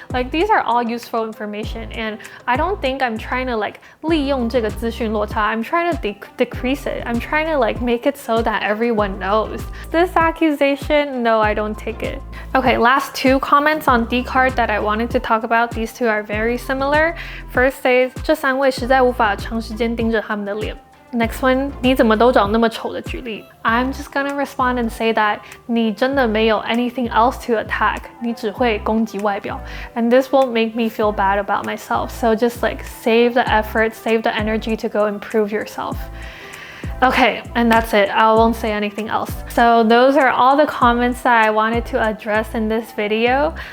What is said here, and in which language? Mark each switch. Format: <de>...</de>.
<en>Like these are all useful information, and I don't think I'm trying to like</en> <zh>利用这个资讯落差.</zh> <en>I'm trying to decrease it. I'm trying to like make it so that everyone knows. This accusation, no, I don't take it. Okay, last two comments on Dcard that I wanted to talk about. These two are very similar. First says,</en> <zh>这三位实在无法长时间盯着他们的脸。</zh> <en>Next one,</en> <zh>你怎么都找那么丑的举例。</zh> <en>I'm just gonna respond and say that</en> <zh>你真的没有</zh> <en>anything else to attack.</en> <zh>你只会攻击外表.</zh> <en>And this won't make me feel bad about myself. So just like save the effort, save the energy to go improve yourself. Okay, and that's it. I won't say anything else. So those are all the comments that I wanted to address in this video.</en>